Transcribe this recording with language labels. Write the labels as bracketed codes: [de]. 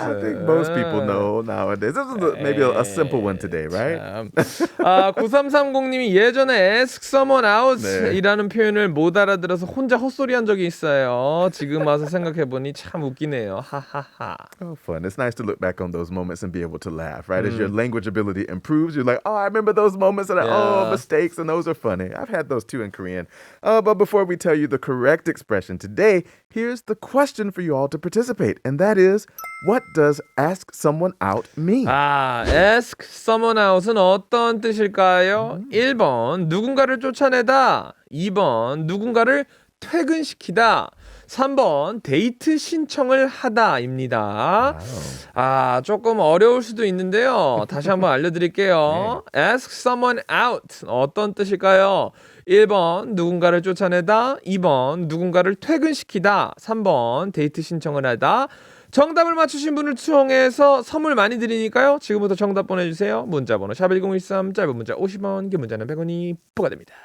[en] I think most people know nowadays. This is maybe a simple one today, right? [ko] 9330님이 예전에 ask someone out 네. 이라는 표현을 못 알아들어서 혼자 헛소리한 적이 있어요. 지금 와서 생각해보니 참 웃기네요. 하하하. [en] Oh, fun. It's nice to look back on those moments and be able to laugh, right? As your language ability improves, you're like, oh, I remember those moments and mistakes, and those are funny. I've had those too in Korean. But before we tell you the correct expression today, here's the question for you all to participate, and that is, what does ask someone out mean? [ko] ask someone out은 어떤 뜻일까요? 1번 누군가를 쫓아내다, 2번 누군가를 퇴근시키다, 3번 데이트 신청을 하다입니다. 조금 어려울 수도 있는데요. 다시 한번 알려드릴게요. Ask someone out 어떤 뜻일까요? 1번 누군가를 쫓아내다, 2번 누군가를 퇴근시키다, 3번 데이트 신청을 하다, 정답을 맞추신 분을 통해서 선물 많이 드리니까요. 지금부터 정답 보내주세요. 문자번호 샵1013 짧은 문자 50원 긴 문자는 100원이 부과됩니다.